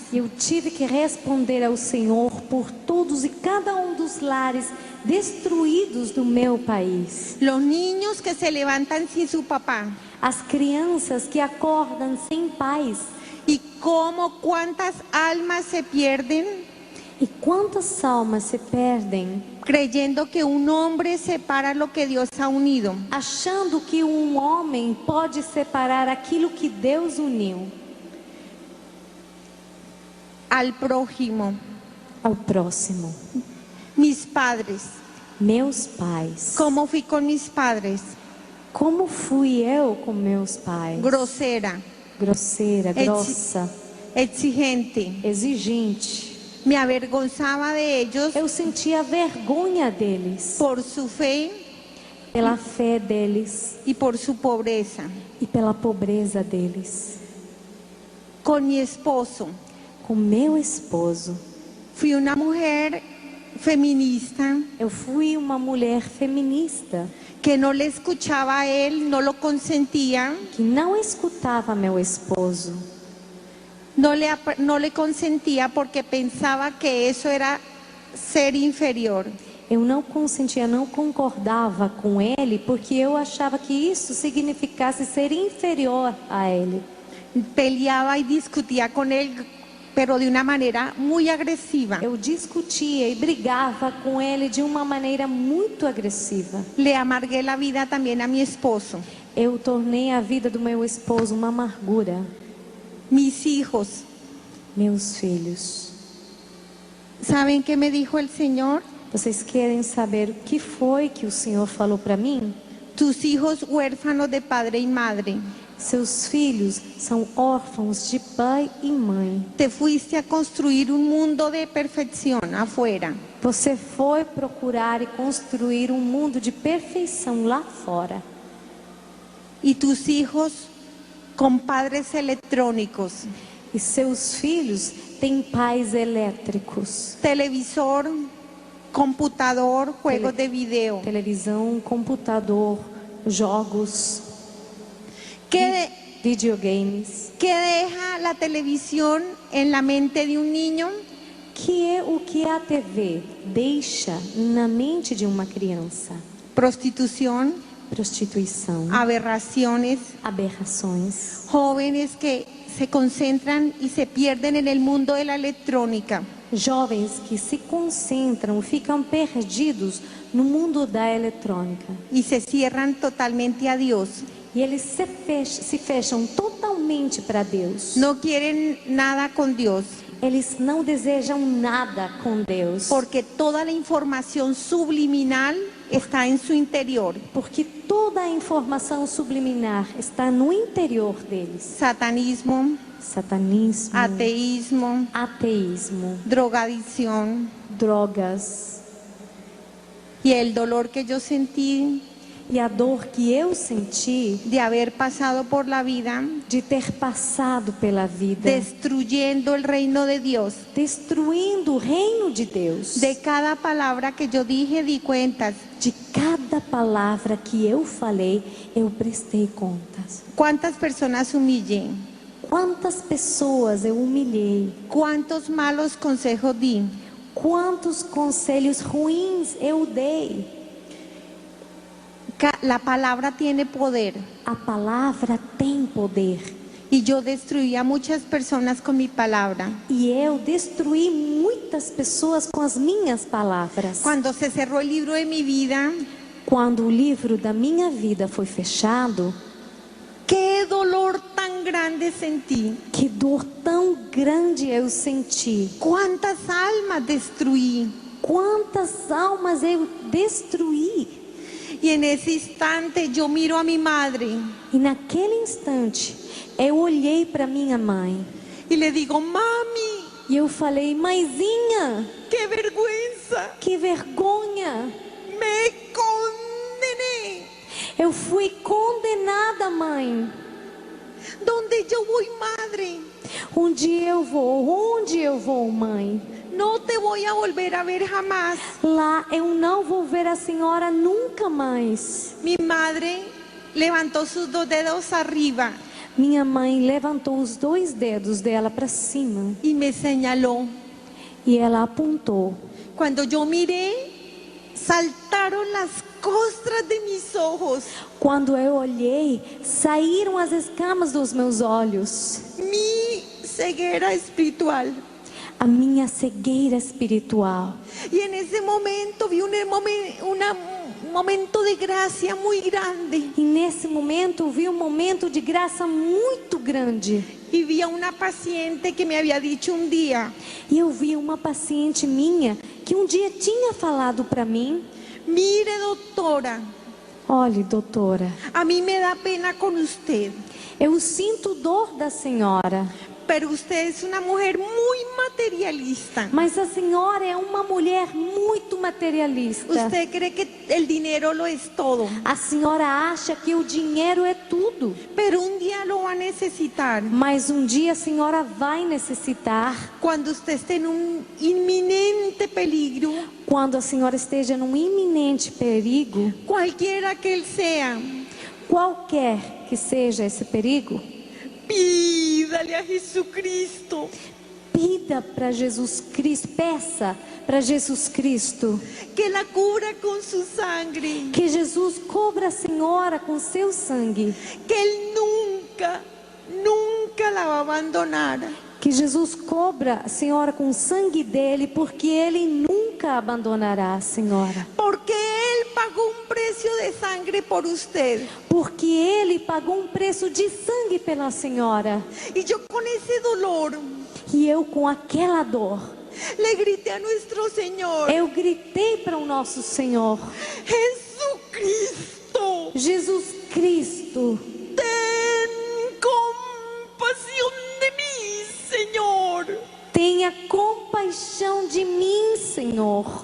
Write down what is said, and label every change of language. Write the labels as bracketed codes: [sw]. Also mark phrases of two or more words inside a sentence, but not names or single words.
[pt] Eu tive que responder ao Senhor por todos e cada um dos lares destruídos do meu país. [es] Los niños que se levantan sin su papá. [pt] As crianças que acordam sem pais. [es] Y cómo cuántas almas se pierden [pt] E quantas almas se perdem [es] creyendo que un hombre separa lo que Dios ha unido. [pt] achando que um homem pode separar aquilo que Deus uniu [es] Al prójimo, [pt] ao próximo. [es] mis padres. [pt] Meus pais. [es] ¿Cómo fui con mis padres? [pt] Como fui eu com meus pais? [es] Grosera, [pt] Grosseira, grossa, [es] exigente. [pt] exigente. [es] Me avergonzaba de ellos [pt] Eu sentia vergonha deles, [es] por su fe [pt] pela fé deles [es] y por su pobreza. [pt] e pela pobreza deles. [es] Con mi esposo, [pt] Com meu esposo, [es] fui una mujer feminista [pt] eu fui uma mulher feminista [es] que no le escuchaba a él, no lo consentía, [pt] que não escutava meu esposo. [es] no le consentía porque pensaba que eso era ser inferior. [pt] Eu não consentia, não concordava com ele, porque eu achava que isso significasse ser inferior a ele. [es] Peleaba y discutía con él, pero de una manera muy agresiva. [pt] Eu discutia e brigava com ele de uma maneira muito agressiva. [es] Le amargué la vida también a mi esposo. [pt] Eu tornei a vida do meu esposo uma amargura. [es] Mis hijos, [pt] Meus filhos, [es] ¿saben qué me dijo el Señor? [pt] vocês querem saber o que foi que o Senhor falou para mim? [es] Tus hijos huérfanos de padre y madre. [pt] Seus filhos são órfãos de pai e mãe. [es] Te fuiste a construir un mundo de perfección afuera. [pt] Você foi procurar e construir um mundo de perfeição lá fora. [es] Y tus hijos con padres electrónicos, [pt] E seus filhos têm pais elétricos. [es] televisor, computador, juegos de video. [pt] Televisão, computador, jogos, [es] ¿Qué, [pt] videogames. [es] qué deja la televisión en la mente de un niño? [pt] Que é o que a TV deixa na mente de uma criança? [es] Prostitución, [pt] Prostituição, [es] aberraciones, [pt] aberrações, [es] jóvenes que se concentran y se pierden en el mundo de la electrónica. [pt] jovens que se concentram, ficam perdidos no mundo da eletrônica. [es] Y se cierran totalmente a Dios. [pt] E eles se fecham totalmente para Deus. [es] No quieren nada con Dios, [pt] Eles não desejam nada com Deus. [es] porque toda la información subliminal está en su interior. [pt] Porque toda a informação subliminar está no interior deles. [es] Satanismo, [pt] Satanismo, [es] ateísmo, [pt] ateísmo, [es] drogadicción. [pt] drogas. [es] Y el dolor que yo sentí [pt] E a dor que eu senti [es] de haber pasado por la vida [pt] de ter passado pela vida, [es] destruyendo el reino de Dios. [pt] destruindo o reino de Deus. [es] De cada palabra que yo dije di cuentas. [pt] De cada palavra que eu falei, eu prestei contas. [es] ¿Cuántas personas humillé? [pt] Quantas pessoas eu humilhei? [es] ¿Cuántos malos consejos di? [pt] Quantos conselhos ruins eu dei? [es] La palabra tiene poder. [pt] A palavra tem poder. [es] Y yo destruí a muchas personas con mi palabra. [pt] E eu destruí muitas pessoas com as minhas palavras. [es] Cuando se cerró el libro de mi vida, [pt] Quando o livro da minha vida foi fechado, [es] qué dolor tan grande sentí. [pt] que dor tão grande eu senti. [es] Cuántas almas destruí. [pt] Quantas almas eu destruí. [es] Y en ese instante yo miro a mi madre [pt] E naquele instante, eu olhei para minha mãe [es] y le digo, mami, [pt] e eu falei: mãezinha, [es] qué vergüenza, [pt] que vergonha. [es] me condené. [pt] Eu fui condenada, mãe. [es] ¿Dónde yo voy, madre? [pt] Onde eu vou, mãe? [es] No te voy a volver a ver jamás. [pt] Lá eu não vou ver a senhora nunca mais. [es] Mi madre levantó sus dos dedos arriba [pt] Minha mãe levantou os 2 dedos dela para cima [es] y me señaló. [pt] e ela apontou. [es] Cuando yo miré, saltaron las costras de mis ojos. [pt] Quando eu olhei, saíram as escamas dos meus olhos. [es] Mi ceguera espiritual. [pt] a minha cegueira espiritual. [es] Y en ese momento vi un momento de gracia muy grande. [pt] E nesse momento eu vi um momento de graça muito grande. [es] Y vi a una paciente que me había dicho un día: [pt] E eu vi uma paciente minha que um dia tinha falado para mim: [es] mire, doctora, [pt] olhe, doutora, [es] a mí me da pena con usted, [pt] eu sinto dor da senhora, [es] pero usted es una mujer muy materialista. [pt] mas a senhora é uma mulher muito materialista. [es] Usted cree que el dinero lo es todo, [pt] A senhora acha que o dinheiro é tudo, [es] pero un día lo va a necesitar. [pt] mas um dia a senhora vai necessitar. [es] Cuando usted esté en un inminente peligro, [pt] Quando a senhora esteja num iminente perigo, [es] cualquiera que él sea, [pt] qualquer que seja esse perigo, [es] pídale a Jesucristo [pt] pida para Jesus Cristo, peça para Jesus Cristo [es] que la cubra con su sangre, [pt] que Jesus cubra a senhora com seu sangue, [es] que él nunca, nunca la va a abandonar. [pt] que Jesus cobra a senhora com o sangue dele, porque ele nunca abandonará a senhora, [es] Porque él pagó un precio de sangre por usted. [pt] porque ele pagou um preço de sangue pela senhora. [es] Y yo con ese dolor [pt] E eu, com aquela dor, [es] le grité a nuestro Señor: [pt] eu gritei para o nosso Senhor: [es] Jesucristo, [pt] Jesus Cristo, [es] ten compasión de mí, Señor. [pt] tenha compaixão de mim, Senhor.